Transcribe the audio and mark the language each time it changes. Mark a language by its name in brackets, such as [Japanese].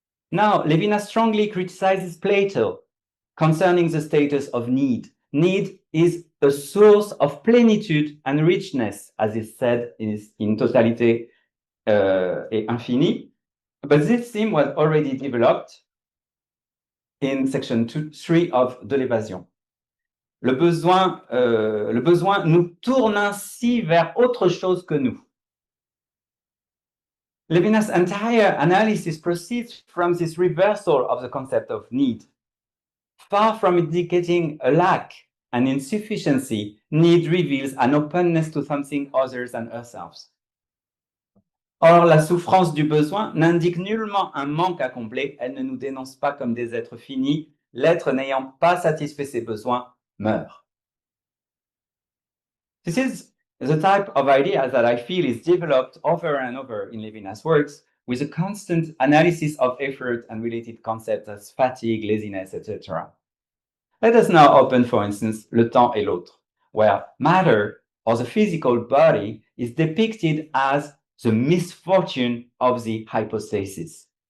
[English] Now, Levinas strongly criticizes Plato concerning the status of need. Need is a source of plenitude and richness, as is said in Totalité et Infini. But this theme was already developed in section 3 of De l'Évasion. [French] Le besoin nous tourne ainsi vers autre chose que nous. [English] Levinas' entire analysis proceeds from this reversal of the concept of need. Far from indicating a lack, an insufficiency, need reveals an openness to something other than ourselves. [French] Or, la souffrance du besoin n'indique nullement un manque à combler, elle ne nous dénonce pas comme des êtres finis, l'être n'ayant pas satisfait ses besoins meurt. [English] This is the type of idea that I feel is developed over and over in Levinas' works, with a constant analysis of effort and related concepts as fatigue, laziness, etc. Let us now open, for instance, Le Temps et l'Autre, where matter, or the physical body, is depicted as the misfortune of the hypostasis.